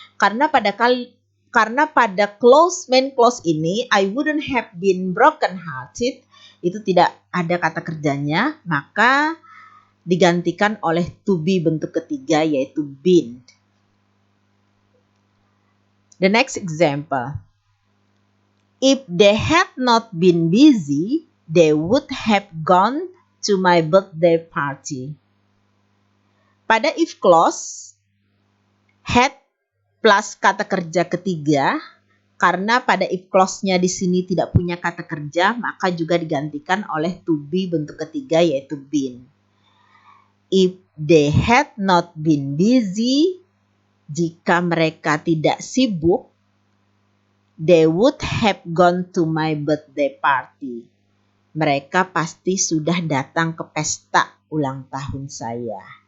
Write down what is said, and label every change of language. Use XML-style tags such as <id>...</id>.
<id>Karena pada clause main clause ini</id> <en>I wouldn't have been broken-hearted,</en> <id>itu tidak ada kata kerjanya, maka digantikan oleh to be bentuk ketiga yaitu been.</id> <en>The next example. If they had not been busy, they would have gone to my birthday party.</en> <id>Pada if clause, had plus kata kerja ketiga, karena pada if clause-nya di sini tidak punya kata kerja, maka juga digantikan oleh to be bentuk ketiga yaitu been.</id> <en>If they had not been busy,</en> <id>jika mereka tidak sibuk,</id> <en>they would have gone to my birthday party.</en> <id>Mereka pasti sudah datang ke pesta ulang tahun saya.</id>